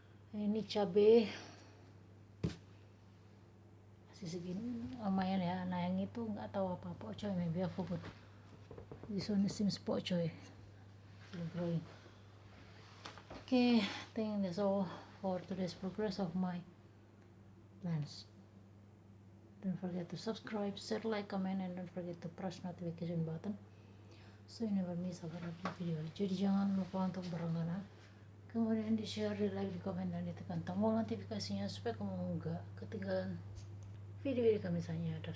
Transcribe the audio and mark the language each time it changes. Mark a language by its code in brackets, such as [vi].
[id] Nah, ini cabai masih segini, lumayan ya. Nah, yang itu nggak tahu apa pokcoy, [en] maybe I forgot. This one seems pokcoy, still growing. Okay, I think that's all for today's progress of my plants. Don't forget to subscribe, share, like, comment, and don't forget to press notification button so you never miss our upload video. [id] Jadi jangan lupa untuk berlangganan, kemudian di share, di like, di komen, dan ditekan tombol notifikasinya supaya kamu nggak ketinggalan video-video kami selanjutnya.